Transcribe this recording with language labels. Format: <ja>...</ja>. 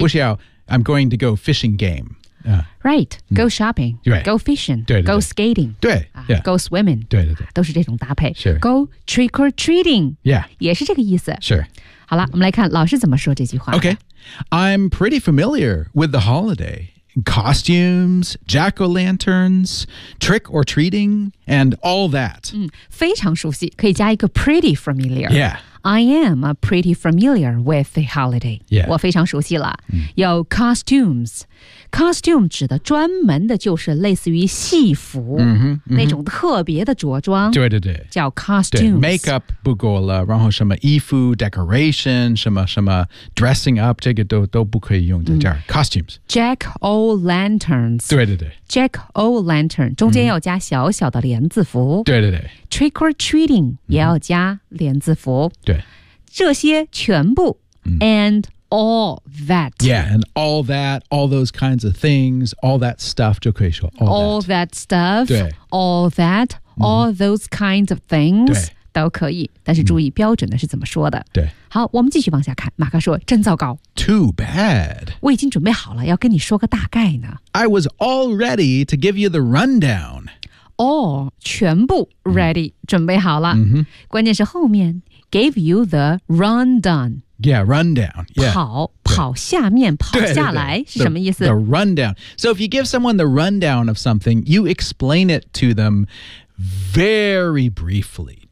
<zh>不需要</zh> <en>I'm going to go fishing game。 Right, go shopping,、 right. go fishing,</en> <zh>对对对</zh> <en>go skating,</en> <zh>对、</zh> <en>go swimming,</en> <zh>对对对都是这种搭配。</zh> <en>Sure. Go trick or treating,、 yeah.</en> <zh>也是这个意思。</zh> <en>Sure.</en> <zh>好了我们来看老师怎么说这句话。</zh> <en>Okay, I'm pretty familiar with the holiday. Costumes, jack-o'-lanterns, trick or treating, and all that.、</en> <zh>非常熟悉可以加一个</zh> <en>pretty familiar. Yeah. I am pretty familiar with the holiday.、 Yeah.</en> <zh>我非常熟悉了。有 costumes. Costume 指的专门的就是类似于戏服、那种特别的着装。对对对。叫 costumes. Makeup 不够了然后什么衣服 decoration, 什么 dressing up, 这个都不可以用在这儿。Costumes.</zh> <en>Jack-o'-lanterns.</en> <zh>对对对。 Jack-o'-lantern, 中间要加小小的帘子服。对对对。 Trick or treating 也要加连字符、对，这些全部、</zh> <en>and all that. Yeah, and all that, all those kinds of things, all that stuff</en> <zh>就可以说</zh> <en>all that stuff,</en> <zh>对</zh> <en>all that,、all those kinds of things</en> <zh>对都可以，但是注意标准的是怎么说的。对，好，我们继续往下看。马克说：“真糟糕。”</zh> <en>Too bad.</en> <zh>我已经准备好了，要跟你说个大概呢。</zh> <en>I was all ready to give you the rundown.</en> <zh>All, 全部 ready,、准备好了、关键是后面</zh> <en>gave you the rundown. Yeah, rundown. Yeah.</en> <zh>跑下面跑下来对对对是什么意思</zh> <en>the rundown. So if you give someone the rundown of something, you explain it to them very briefly.</en>